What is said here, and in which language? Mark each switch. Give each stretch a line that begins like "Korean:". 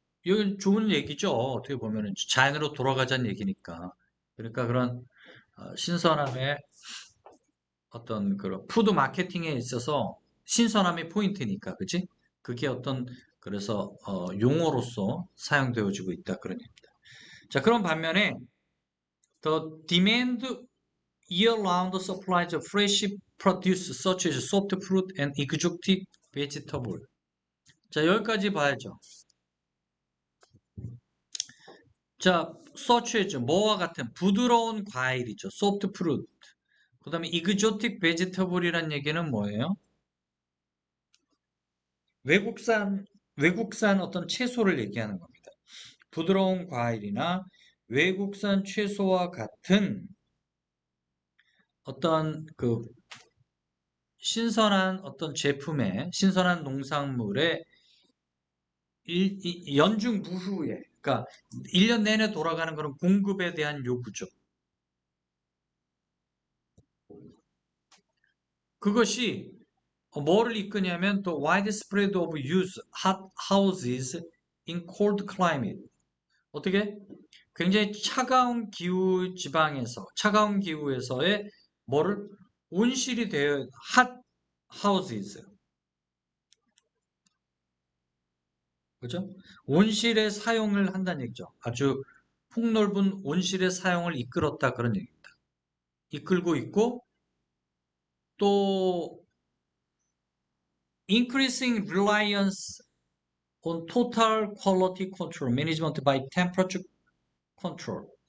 Korean: 이건 좋은 얘기죠. 어떻게 보면은 자연으로 돌아가자는 얘기니까. 그러니까 그런 신선함의 어떤 그런 푸드 마케팅에 있어서 신선함이 포인트니까, 그지? 그게 어떤 그래서 용어로서 사용되어지고 있다 그런 얘기입니다. 자, 그런 반면에
English: the demand year-round supplies of fresh produce such as soft fruit and exotic vegetable.
Korean: 자, 여기까지 봐야죠. 자, 서치했죠. 뭐와 같은 부드러운 과일이죠. soft fruit. 그 다음에 exotic vegetable이란 얘기는 뭐예요? 외국산 어떤 채소를 얘기하는 겁니다. 부드러운 과일이나 외국산 채소와 같은 어떤 신선한 어떤 제품의 신선한 농산물의 연중 무휴에 그러니까 1년 내내 돌아가는 그런 공급에 대한 요구죠. 그것이 뭐를 이끄냐면 또
English: widespread of use hot houses in cold climate.
Korean: 어떻게? 굉장히 차가운 차가운 기후에서의 뭐를 온실이 되어 hot houses. 그죠? 온실의 사용을 한다는 얘기죠. 아주 폭넓은 온실의 사용을 이끌었다 그런 얘기입니다. 이끌고 있고 또
English: increasing reliance on total quality control management by temperature control.